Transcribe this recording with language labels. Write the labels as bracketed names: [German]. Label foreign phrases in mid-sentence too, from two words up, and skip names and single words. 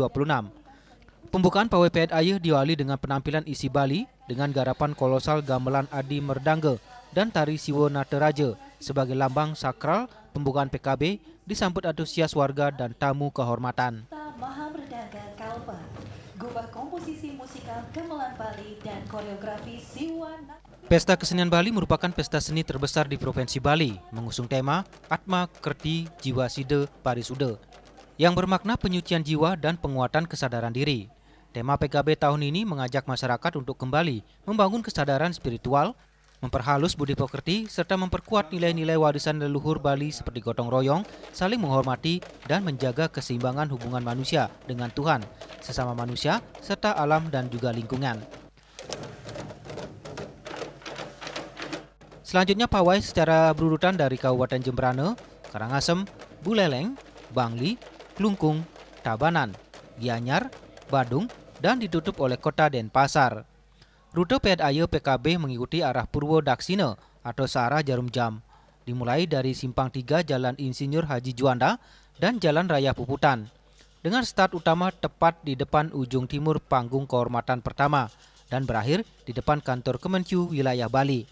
[Indonesian] Pembukaan Pawai Pet Aye diawali dengan penampilan isi Bali dengan garapan kolosal gamelan Adi Merdangge dan tari Siwo Nataraja sebagai lambang sakral. Pembukaan PKB disambut antusias warga dan tamu kehormatan. Maha Merdangga Kalpa, Gubah Komposisi Musikal Gamelan Bali dan Koreografi Siwo. Pesta Kesenian Bali merupakan pesta seni terbesar di Provinsi Bali, mengusung tema Atma Kerti Jiwa Side Parisude, yang bermakna penyucian jiwa dan penguatan kesadaran diri. Tema PKB tahun ini mengajak masyarakat untuk kembali membangun kesadaran spiritual, memperhalus budi pekerti, serta memperkuat nilai-nilai warisan leluhur Bali seperti gotong royong, saling menghormati, dan menjaga keseimbangan hubungan manusia dengan Tuhan, sesama manusia, serta alam dan juga lingkungan. Selanjutnya pawai secara berurutan dari Kabupaten Jemberane, Karangasem, Buleleng, Bangli, Klungkung, Tabanan, Gianyar, Badung, dan ditutup oleh Kota Denpasar. Rute Pet Aye PKB mengikuti arah Purwo Daksina atau searah jarum jam, dimulai dari Simpang 3 Jalan Insinyur Haji Juanda dan Jalan Raya Puputan, dengan start utama tepat di depan ujung timur panggung kehormatan pertama dan berakhir di depan kantor Kemenkyu wilayah Bali.